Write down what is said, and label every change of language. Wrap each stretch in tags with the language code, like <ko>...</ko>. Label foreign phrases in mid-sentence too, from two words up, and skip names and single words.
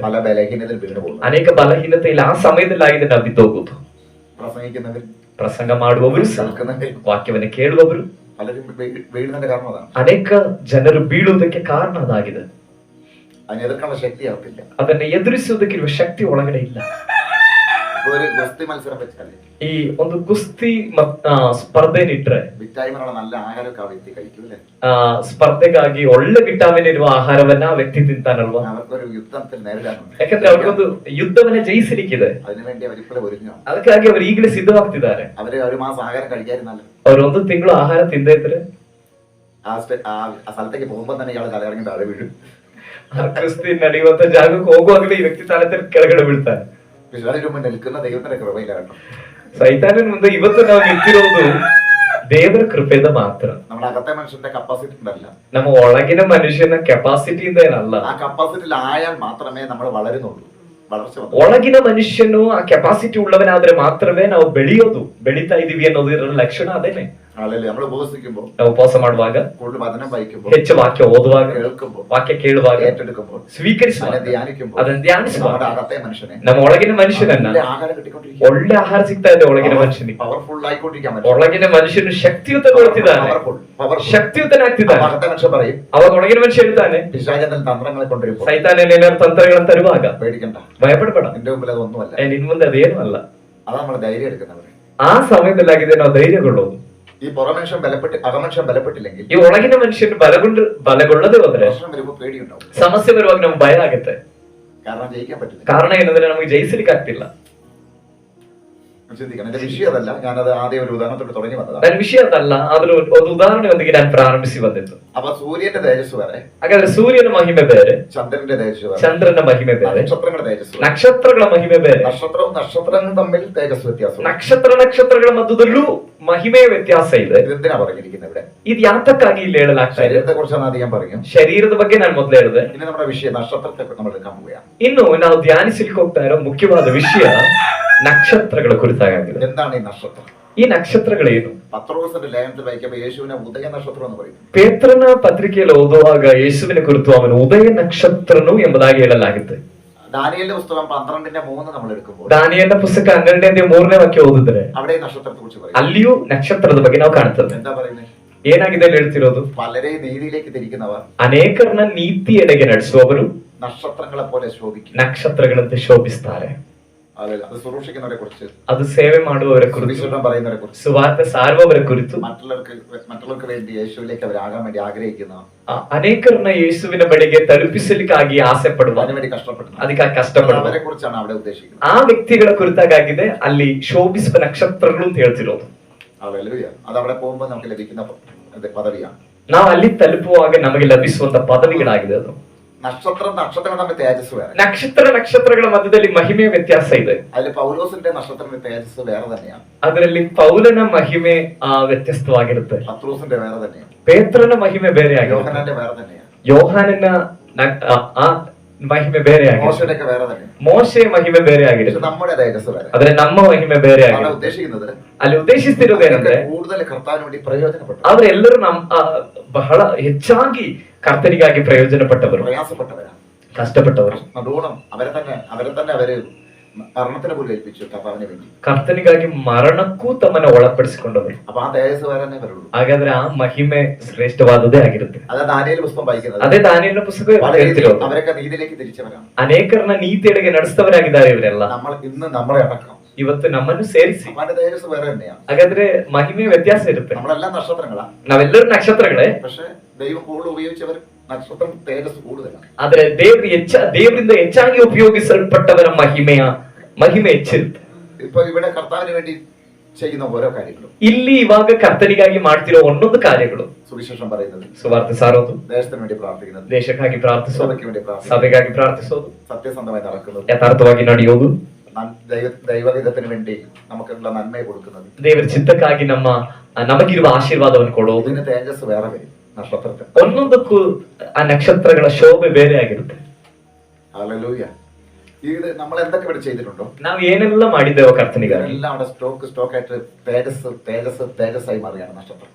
<ml>പല ബലഹീനതയിൽ വീണു പോകുന്നു.</ml> <kn>ಅನೇಕ ಬಲಹೀನತೆಯಲ್ಲಿ ಆ ಸಮಯದಲ್ಲಿ ಆಗಿದೆ ನಾವು ಬಿದ್ದೋಗುದು.</kn> <ml>പ്രസംഗിക്കുന്നവർ,</ml> <kn>ಪ್ರಸಂಗ ಮಾಡುವವರು ಸಹ,</kn> <ml>കേൾക്കുന്നവർ</ml> <kn>ವಾಕ್ಯವನ್ನು ಕೇಳುವವರು</kn> <ml>പലരും വീഴുന്നതിന്റെ കാരണം അതാണ്.</ml> <kn>ಅನೇಕ ಜನರು ಬೀಳುವುದಕ್ಕೆ ಕಾರಣ ಅದಾಗಿದೆ.</kn> <ml>അതിനെ എതിർക്കാനുള്ള ശക്തി അവർക്കില്ല.</ml> <kn>ಅದನ್ನ ಎದುರಿಸುವುದಕ್ಕಿರುವ ಶಕ್ತಿ ಒಳಗಡೆ ಇಲ್ಲ.</kn> <ml>ഇപ്പൊ ഒരു ഗുസ്തി മത്സരം വെച്ചാല്</ml> <kn>ಈ ಒಂದು ಕುಸ್ತಿ ಸ್ಪರ್ಧೆನಿಟ್ರೆ</kn> <ml>വിറ്റാമിനുള്ള നല്ല ആഹാരമൊക്കെ ആ വ്യക്തി കഴിക്കും അല്ലേ?</ml> <kn>ಸ್ಪರ್ಧೆಗಾಗಿ ಒಳ್ಳೆ ವಿಟಾಮಿನ್ ಇರುವ ಆಹಾರವನ್ನ ಆ ವ್ಯಕ್ತಿ ತಿಂತಾನಲ್ವಾ?</kn> <ml>അവർക്കൊരു യുദ്ധത്തിൽ നേരിടാനുണ്ട്.</ml> <kn>ಯಾಕಂದ್ರೆ ಅವ್ರಿಗೊಂದು ಯುದ್ಧವನ್ನ ಜಯಿಸಲಿಕ್ಕಿದೆ.</kn> <ml>അതിനുവേണ്ടി അവരിപ്പോഴും ഒരുങ്ങാണ്.</ml> <kn>ಅದಕ್ಕಾಗಿ ಅವರು ಈಗಲೇ ಸಿದ್ಧವಾಗ್ತಿದ್ದಾರೆ.</kn> <ml>അവര് ഒരു മാസം ആഹാരം കഴിക്കാതിരുന്നല്ലോ,</ml> <kn>ಅವ್ರು ಒಂದು ತಿಂಗಳು ಆಹಾರ ತಿಂದೇ ಇದ್ರೆ</kn> <ml>ആ സ്ഥലത്തേക്ക് പോകുമ്പോ തന്നെ ഇയാൾ തലയിറങ്ങി താഴെ വീഴും.</ml> <kn>ಆ ಕುಸ್ತಿ ನಡೆಯುವಂತ ಜಾಗಕ್ಕೆ ಹೋಗುವಾಗಲೇ ಈ ವ್ಯಕ್ತಿ ತಲೆ ಕೆಳಗಡೆ ಬೀಳ್ತಾನೆ.</kn> <ml>പക്ഷെ അതിന് മുമ്പ് നിൽക്കുന്ന ദൈവത്തിന്റെ കൃപയില്ല കേട്ടോ.</ml> <kn>ಸೈತಾನನ ಮುಂದೆ ಇವತ್ತು ನಾವು ನಿಂತಿರೋದು ದೇವರ ಕೃಪೆಯಿಂದ ಮಾತ್ರ.</kn> <ml>നമ്മുടെ അകത്തെ മനുഷ്യന്റെ കപ്പാസിറ്റി ഉണ്ടല്ല,</ml> <kn>ನಮ್ಮ ಒಳಗಿನ ಮನುಷ್ಯನ ಕೆಪಾಸಿಟಿಯಿಂದ ಏನಲ್ಲ.</kn> <ml>ആ കപ്പാസിറ്റിയിൽ ആയാൽ മാത്രമേ നമ്മൾ വളരുന്നുള്ളൂ. വളർച്ച വന്നു.</ml> <kn>ಒಳಗಿನ ಮನುಷ್ಯನು ಆ ಕೆಪಾಸಿಟಿ ಉಳ್ಳವನಾದ್ರೆ ಮಾತ್ರವೇ ನಾವು ಬೆಳೀತಾ ಇದೀವಿ ಅನ್ನೋದು ಇದರ ಲಕ್ಷಣ ಅದೇನೆ.</kn> <ml>അല്ലെങ്കിൽ നമ്മൾ ഉപവസിക്കുമ്പോൾ,</ml> <kn>ನಾವು ಉಪವಾಸ ಮಾಡುವಾಗ,</kn> <ml>കൂടുതൽ വചനം വായിക്കുമ്പോൾ,</ml> <kn>ಹೆಚ್ಚು ವಾಕ್ಯ ಓದುವಾಗ,</kn> <ml>കേൾക്കുമ്പോൾ,</ml> <kn>ವಾಕ್ಯ ಕೇಳುವಾಗ,</kn> <ml>ഏറ്റെടുക്കുമ്പോൾ,</ml> <kn>ಸ್ವೀಕರಿಸುವಾಗ,</kn> <ml>അതിനെ ധ്യാനിക്കുമ്പോൾ,</ml> <kn>ಅದನ್ನ ಧ್ಯಾನಿಸುವಾಗ</kn> <ml>നമ്മുടെ അകത്തെ മനുഷ്യനെ,</ml> <kn>ನಮ್ಮ ಒಳಗಿನ ಮನುಷ್ಯನನ್ನ</kn> <ml>നല്ല ಆಹಾರ കിട്ടിക്കൊണ്ടിരിക്കുക,</ml> <kn>ಒಳ್ಳೆ ಆಹಾರ ಸಿಗ್ತಾ ಇದೆ ಒಳಗಿನ ಮನುಷ್ಯನಿಗೆ.</kn> <ml>പവർഫുൾ ആയിക്കൊണ്ടിരിക്കാൻ</ml> <kn>ಒಳಗಿನ ಮನುಷ್ಯನು ಶಕ್ತಿಯುತಗೊಳ್ತಿದ್ದಾನೆ, ಶಕ್ತಿಯುತನಾಗ್ತಿದ್ದಾನೆ.</kn> <ml>അകത്തെ മനുഷ്യൻ പറയും,</ml> <kn>ಅವಾಗ ಒಳಗಿನ ಮನುಷ್ಯ ಹೇಳ್ತಾನೆ,</kn> <ml>പിശാചന്റെ തന്ത്രങ്ങളെ കൊണ്ടിരിക്കും,</ml> <kn>ಸೈತಾನನ ಏನಾದ್ರು ತಂತ್ರಗಳನ್ನು ತರುವಾಗ</kn> <ml>പേടിക്കണ്ട,</ml> <kn>ಭಯಪಡಬೇಡ,</kn> <ml>നിന്റെ മുമ്പിൽ അതൊന്നുമല്ല.</ml> <kn>ನಿನ್ ಮುಂದೆ ಅದೇನು ಅಲ್ಲ.</kn> <ml>അതാ നമ്മൾ ധൈര്യം എടുക്കുന്നവർ.</ml> <kn>ಆ ಸಮಯದಲ್ಲಾಗಿದೆ ನಾವು ಧೈರ್ಯಗೊಳ್ಳೋದು.</kn> <ml>ഈ പുറമനുഷ്യൻ അകമനുഷ്യൻ ബലപ്പെട്ടില്ലെങ്കിൽ,</ml> <kn>ಈ ಒಳಗಿನ ಮನುಷ್ಯನು ಬಲಗೊಳ್ಳದೆ ಹೋದ್ರೆ,</kn> <ml>പ്രശ്നം വരുമ്പോൾ പേടിയുണ്ടാവും.</ml> <kn>ಸಮಸ್ಯೆ ಬರುವಾಗ ನಮ್ಗೆ ಭಯ ಆಗುತ್ತೆ.</kn> <ml>കാരണം ജയിക്കാൻ പറ്റില്ല.</ml> <kn>ಕಾರಣ ಏನಂದ್ರೆ ನಮಗೆ ಜಯಿಸಲಿಕ್ಕೆ ಆಗ್ತಿಲ್ಲ.</kn> <ml>ചിന്തിക്കണം. എന്റെ വിഷയം അതല്ല, ഞാനത് ആദ്യം ഒരു ഉദാഹരണത്തോട് തുടങ്ങി വന്നതാണ്.</ml> <kn>ನನ್ನ ವಿಷಯ ಅದಲ್ಲ, ಆದ್ರೂ ಒಂದು ಉದಾಹರಣೆಯೊಂದಿಗೆ ನಾನು ಪ್ರಾರಂಭಿಸಿ ಬಂದಿದ್ದು.</kn> <ml>അപ്പൊ സൂര്യന്റെ തേജസ് വേറെ,</ml> <kn>ಹಾಗಾದ್ರೆ ಸೂರ್ಯನ ಮಹಿಮೆ ಬೇರೆ,</kn> <ml>ചന്ദ്രന്റെ തേജസ് വേറെ,</ml> <kn>ಚಂದ್ರನ ಮಹಿಮೆ ಬೇರೆ,</kn> <ml>നക്ഷത്രങ്ങളുടെ തേജസ് വേറെ.</ml> <kn>ನಕ್ಷತ್ರಗಳ ಮಹಿಮೆ ಬೇರೆ.</kn> <ml>നക്ഷത്രവും നക്ഷത്രങ്ങളും തമ്മിൽ തേജസ് വ്യത്യാസം.</ml> <kn>ನಕ್ಷತ್ರಗಳ ಮಧ್ಯದಲ್ಲೂ ಮಹಿಮೆಯ ವ್ಯತ್ಯಾಸ ಇದೆ.</kn> <ml>ഇതെന്തിനാ പറഞ്ഞിരിക്കുന്നത് ഇവിടെ?</ml> <kn>ಇದು ಯಾತಕ್ಕಾಗಿ ಇಲ್ಲಿ ಹೇಳಲಾಗ್ತಾ ಇದೆ?</kn> <ml>ശരീരത്തെ കുറിച്ചാണ് ആദ്യം പറയും.</ml> <kn>ಶರೀರದ ಬಗ್ಗೆ ನಾನು ಮೊದಲೇ ಹೇಳಿದೆ.</kn> <ml>ഇനി നമ്മുടെ വിഷയം നക്ഷത്രത്തെ നമ്മൾ എടുക്കാൻ പോവുകയാണ്.</ml> <kn>ಇನ್ನು ನಾವು ಧ್ಯಾನಿಸಲಿಕ್ಕೆ ಹೋಗ್ತಾ ಇರೋ ಮುಖ್ಯವಾದ ವಿಷಯ ನಕ್ಷತ್ರಗಳ ಕುರಿತಾಗಿದೆ.</kn> <ml>എന്താണ് ഈ നക്ഷത്രം?</ml> <kn>ಈ ನಕ್ಷತ್ರಗಳೇನು?</kn> <ml>പത്രോസിന്റെ ലേഖനത്തിൽ വായിക്കുമ്പോൾ യേശുവിനെ ഉദയ നക്ഷത്രം എന്ന് പറയും.</ml> <kn>ಪೇತ್ರನ ಪತ್ರಿಕೆಯಲ್ಲಿ ಓದುವಾಗ ಯೇಸುವಿನ ಕುರಿತು ಅವನು ಉದಯ ನಕ್ಷತ್ರನು ಎಂಬುದಾಗಿ ಹೇಳಲಾಗಿದೆ.</kn> <ml>ദാനിയേലിന്റെ പുസ്തകം 12:3 നമ്മൾ എടുക്കുമ്പോൾ,</ml> <kn>ದಾನಿಯೇಲನ ಪುಸ್ತಕ 12:3 ವಾಕ್ಯ ಓದಿದ್ರೆ</kn> <ml>അവിടെ നക്ഷത്രത്തെ കുറിച്ച് പറയും.</ml> <kn>ಅಲ್ಲಿಯೂ ನಕ್ಷತ್ರದ ಬಗ್ಗೆ ನಾವು ಕಾಣ್ತದೆ.</kn> <ml>എന്താ പറയുന്നത്?</ml> <kn>ಏನಾಗಿದೆ ಅಲ್ಲಿ ಹೇಳ್ತಿರೋದು?</kn> <ml>പലരെ നീതിയിലേക്ക് തിരിക്കുന്നവർ</ml> <kn>ಅನೇಕರನ್ನ ನೀತಿಯೆಡೆಗೆ ನಡೆಸುವವರು</kn> <ml>നക്ഷത്രങ്ങളെ പോലെ ശോഭിക്കും.</ml> <kn>ನಕ್ಷತ್ರಗಳಂತೆ ಶೋಭಿಸ್ತಾರೆ.</kn> <ml>അത് ശുശ്രൂഷിക്കുന്നവരെ കുറിച്ച്,</ml> <kn>ಅದು ಸೇವೆ ಮಾಡುವವರ ಕುರಿತು,</kn> <ml>സുവിശേഷം പറയുന്നവരെ കുറിച്ച്,</ml> <kn>ಸುವಾರ್ತೆ ಸಾರುವವರ ಕುರಿತು,</kn> <ml>മറ്റുള്ളവർക്ക് വേണ്ടി യേശുവിലേക്ക് അവരാകാൻ വേണ്ടി ആഗ്രഹിക്കുന്ന,</ml> <kn>ಅನೇಕರನ್ನ ಯೇಸುವಿನ ಬಳಿಗೆ ತಲುಪಿಸಲಿಕ್ಕಾಗಿ ಆಸೆ ಪಡುವ,</kn> <ml>അതിനുവേണ്ടി കഷ്ടപ്പെടുന്ന,</ml> <kn>ಅದಕ್ಕಾಗಿ ಕಷ್ಟಪಡುವ</kn> <ml>അവരെ കുറിച്ചാണ് അവിടെ ഉദ്ദേശിക്കുന്നത്.</ml> <kn>ಆ ವ್ಯಕ್ತಿಗಳ ಕುರಿತಾಗಿದೆ ಅಲ್ಲಿ ಶೋಭಿಸುವ ನಕ್ಷತ್ರಗಳು ಅಂತ ಹೇಳ್ತಿರೋದು.</kn> <ml>ഹല്ലേലൂയ. അത് അവിടെ പോകുമ്പോൾ നമുക്ക് ലഭിക്കുന്ന പദവിയാണ്.</ml> <kn>ನಾವು ಅಲ್ಲಿ ತಲುಪುವಾಗ ನಮಗೆ ಲಭಿಸುವಂತ ಪದವಿಗಳಾಗಿದೆ ಅದು.</kn> <ml>നക്ഷത്രങ്ങൾ തമ്മിൽ തേജസ് വേറെ.</ml> <kn>ನಕ್ಷತ್ರಗಳ ಮಧ್ಯದಲ್ಲಿ ಮಹಿಮೆಯ ವ್ಯತ್ಯಾಸ ಇದೆ.</kn> <ml>അതിൽ പൗലോസിന്റെ നക്ഷത്രത്തിന്റെ തേജസ് വേറെ തന്നെയാണ്.</ml> <kn>ಅದರಲ್ಲಿ ಪೌಲನ ಮಹಿಮೆ ವ್ಯತ್ಯಸ್ತವಾಗಿರುತ್ತೆ.</kn> <ml>പത്രോസിന്റെ വേറെ തന്നെയാണ്.</ml> <kn>ಪೇತ್ರನ ಮಹಿಮೆ ಬೇರೆ ಆಗಿದೆ.</kn> <ml>യോഹന്നാന്റെ വേറെ തന്നെയാണ്.</ml> <kn>ಯೋಹಾನನ ಮಹಿಮೆ ಬೇರೆ ಆಗಿದೆ.</kn> <ml>മോശയുടെയൊക്കെ വേറെ തന്നെയാണ്.</ml> <kn>ಮೋಶೆಯ ಮಹಿಮೆ ಬೇರೆ ಆಗಿದೆ.</kn> <ml>നമ്മുടെ തേജസ് വേറെ.</ml> <kn>ಆದ್ರೆ ನಮ್ಮ ಮಹಿಮೆ ಬೇರೆ</kn> <ml>അവിടെ</ml> <kn>ಆಗಿದೆ.</kn> <ml>ഉദ്ദേശിക്കുന്നത്</ml> <kn>ಅಲ್ಲಿ ಉದ್ದೇಶಿಸ್ತಿರೋದೇನಂದ್ರೆ</kn> <ml>കൂടുതൽ കർത്താവിന് വേണ്ടി പ്രയോജനപ്പെട്ടു,</ml> <kn>ಆದ್ರೆ ಎಲ್ಲರೂ ಬಹಳ ಹೆಚ್ಚಾಗಿ ಕರ್ತನಿಗಾಗಿ ಪ್ರಯೋಜನಪಟ್ಟವರು,</kn> <ml>പ്രയാസപ്പെട്ടവരാണ്,</ml> <kn>ಕಷ್ಟಪಟ್ಟವರು,</kn> <ml>നല്ലോണം അവരെ തന്നെ അവര് മരണത്തിന് പോലും ഏൽപ്പിച്ചു കർത്താവിന് വേണ്ടി.</ml> <kn>ಕರ್ತನಿಗಾಗಿ ಮರಣಕ್ಕೂ ತಮ್ಮನ್ನ ಒಳಪಡಿಸಿಕೊಂಡವರು.</kn> <ml>അപ്പൊ ആ തേജസ് വേറെ തന്നെ വരുള്ളൂ.</ml> <kn>ಹಾಗಾದ್ರೆ ಆ ಮಹಿಮೆ ಶ್ರೇಷ್ಠವಾದದೇ ಆಗಿರುತ್ತೆ.</kn> <ml>അതാ ദാനിയേൽ പുസ്തകം വായിക്കുന്നത്.</ml> <kn>ಅದೇ ದಾನಿಯೇಲನ ಪುಸ್ತಕ ಹೇಳ್ತಿರೋದು.</kn> <ml>അവരൊക്കെ നീതിയിലേക്ക് തിരിച്ചവരാണ്.</ml> <kn>ಅನೇಕರನ್ನ ನೀತಿಯೆಡೆಗೆ ನಡೆಸಿದವರಾಗಿದ್ದಾರೆ ಇವರೆಲ್ಲ.</kn> <ml>നമ്മളെ അടക്കം</ml> <kn>ಇವತ್ತು ನಮ್ಮನ್ನು ಸೇರಿಸಿ.</kn> <ml>അവന്റെ തേജസ് വേറെ തന്നെയാണ്.</ml> <kn>ಹಾಗಾದ್ರೆ ಮಹಿಮೆ ವ್ಯತ್ಯಾಸ ಇರುತ್ತೆ.</kn> <ml>നമ്മളെല്ലാം നക്ഷത്രങ്ങളാണ്.</ml> <kn>ನಾವೆಲ್ಲರೂ ನಕ್ಷತ್ರಗಳೇ.</kn> <ml>പക്ഷെ ദൈവം കൂടുതൽ ഉപയോഗിച്ചവർ നക്ഷത്രം തേജസ് കൂടുതലാണ്.</ml> <kn>ಆದ್ರೆ ದೇವರಿಂದ ಹೆಚ್ಚಾಗಿ ಉಪಯೋಗಿಸಲ್ಪಟ್ಟವರ ಮಹಿಮೆ ಹೆಚ್ಚಿರುತ್ತೆ.</kn> <ml>ഇപ്പൊ ഇവിടെ കർത്താവിന് വേണ്ടി ചെയ്യുന്ന ഓരോ കാര്യങ്ങളും,</ml> <kn>ಇಲ್ಲಿ ಇವಾಗ ಕರ್ತನಿಗಾಗಿ ಮಾಡ್ತಿರೋ ಒಂದೊಂದು ಕಾರ್ಯಗಳು,</kn> <ml>സുവിശേഷം പറയുന്നത്,</ml> <kn>ಸುವಾರ್ತೆ ಸಾರೋದು,</kn> <ml>ദേശത്തിന് വേണ്ടി പ്രാർത്ഥിക്കുന്നത്,</ml> <kn>ದೇಶಕ್ಕಾಗಿ ಪ್ರಾರ್ಥಿಸೋದು,</kn> <ml>സഭയ്ക്ക് വേണ്ടി പ്രാർത്ഥിക്കുന്നത്,</ml> <kn>ಸಭೆಗಾಗಿ ಪ್ರಾರ್ಥಿಸೋದು,</kn> <ml>സത്യസന്ധമായി നടക്കുന്നത്,</ml> <kn>ಯಥಾರ್ಥವಾಗಿ ನಡೆಯೋದು,</kn> <ml>ദൈവഹിതത്തിന് വേണ്ടി നമുക്കുള്ള നന്മയെ കൊടുക്കുന്നത്,</ml> <kn>ದೇವರ ಚಿತ್ತಕ್ಕಾಗಿ ನಮಗಿರುವ ಆಶೀರ್ವಾದವನ್ನು ಕೊಡೋದು.</kn> <ml>ഇതിന് തേജസ് വേറെ വരും. നക്ഷത്രത്തിൽ</ml> <kn>ಒಂದೊಂದಕ್ಕೂ ಆ ನಕ್ಷತ್ರಗಳ ಶೋಭೆ ಬೇರೆ ಆಗಿರುತ್ತೆ.</kn> <ml>ഹല്ലേലൂയ. ഇത് നമ്മൾ എന്തൊക്കെ ഇവിടെ ചെയ്തിട്ടുണ്ടോ,</ml> <kn>ನಾವು ಏನೆಲ್ಲ ಮಾಡಿದ್ದೇವೆ ಕರ್ತನಿಗಾಗಿ,</kn> <ml>എല്ലാം അവിടെ സ്റ്റോക്ക് ആയിട്ട് തേജസ്സായി മാറിയാണ് നക്ഷത്രം.</ml>